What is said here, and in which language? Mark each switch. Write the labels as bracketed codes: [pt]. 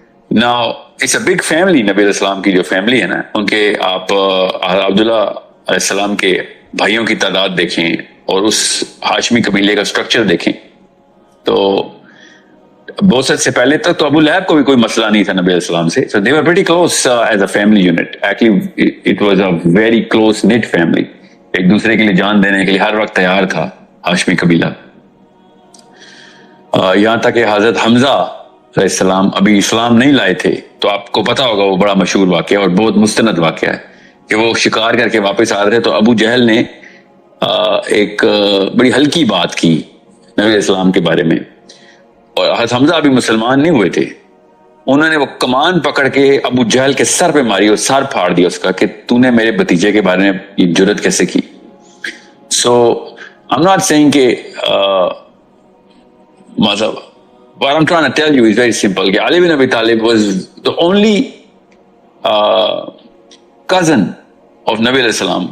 [en] Now it's a big family. [ur] نبی علیہ السلام کی جو فیملی ہے نا، ان کے آپ عبداللہ علیہ السلام کے بھائیوں کی تعداد دیکھیں اور اس ہاشمی قبیلے کا سٹرکچر دیکھیں تو بوست سے پہلے تک تو ابو لہب کو بھی کوئی مسئلہ نہیں تھا نبی علیہ السلام سے. [en] So they were pretty close as a family unit. Actually it was a very close knit family. [ur] ایک دوسرے کے لیے جان دینے کے لیے ہر وقت تیار تھا ہاشمی قبیلہ. یہاں تک کہ حضرت حمزہ علیہ السلام ابھی اسلام نہیں لائے تھے، تو آپ کو پتا ہوگا وہ بڑا مشہور واقعہ اور بہت مستند واقعہ ہے کہ وہ شکار کر کے واپس آ رہے تو ابو جہل نے ایک بڑی ہلکی بات کی نبی علیہ السلام کے بارے میں، اور حضرت حمزہ ابھی مسلمان نہیں ہوئے تھے. انہوں نے وہ کمان پکڑ کے ابو جہل کے سر پہ ماری اور سر پھاڑ دیا اس کا کہ تو نے میرے بھتیجے کے بارے میں یہ جرت کیسے کی. [en] so I'm not saying [ur] کہ مطلب [en] what I'm trying to tell you is very simple کہ علی بن ابی طالب was the only cousin of نبی علیہ السلام.